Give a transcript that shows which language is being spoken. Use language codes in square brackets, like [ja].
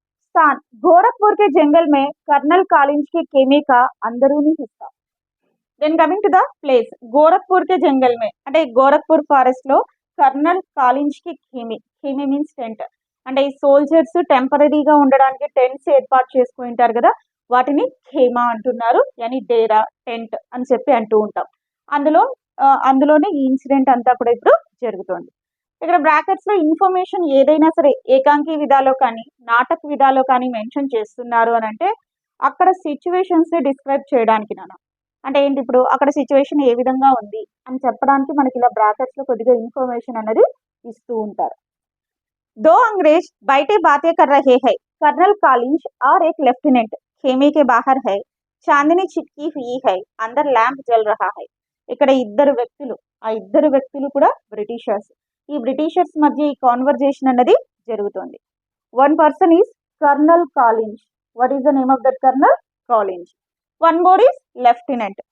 [hi] స్థాన్ గోరఖ్పూర్ కే జంగల్ మే colonel कालिंज के खेमे का अंदरूनी हिस्सा. [te] Then coming to the place, [hi] Gorakhpur కే జంగల్ మే [te] అంటే గోరఖ్పూర్ ఫారెస్ట్ లో కర్నల్ కాలింజ్ కి ఖేమే, ఖేమే మీన్స్ టెంట్, అంటే ఈ సోల్జర్స్ టెంపరీగా ఉండడానికి టెంట్స్ ఏర్పాటు చేసుకుని ఉంటారు కదా, వాటిని ఖేమా అంటున్నారు, యాని డేరా, టెంట్ అని చెప్పి అంటూ ఉంటాం. అందులోనే ఈ ఇన్సిడెంట్ అంతా కూడా ఇప్పుడు జరుగుతోంది. ఇక్కడ బ్రాకెట్స్ లో ఇన్ఫర్మేషన్ ఏదైనా సరే ఏకాంకి విధాలో కానీ నాటక విధాలో కానీ మెన్షన్ చేస్తున్నారు అని అంటే అక్కడ సిచ్యువేషన్స్ డిస్క్రైబ్ చేయడానికి నాన్న, అంటే ఏంటి ఇప్పుడు అక్కడ సిచ్యువేషన్ ఏ విధంగా ఉంది అని చెప్పడానికి మనకి ఇలా బ్రాకెట్స్ లో కొద్దిగా ఇన్ఫర్మేషన్ అనేది ఇస్తూ ఉంటారు. [hi] दो अंग्रेज बैठे बातें कर रहे हैं. कर्नल कालिंज और एक लेफ्टिनेंट खेमे के बाहर है. चांदनी छिटकी हुई है. अंदर लैंप जल रहा है. [te] ఇక్కడ ఇద్దరు వ్యక్తులు, ఆ ఇద్దరు వ్యక్తులు కూడా బ్రిటిషర్స్. ఈ బ్రిటిషర్స్ మధ్య ఈ కాన్వర్జేషన్ అన్నది జరుగుతుంది. [en] One person is colonel కాలింజ్. What is the name of that colonel? కాలింజ్. One more is lieutenant.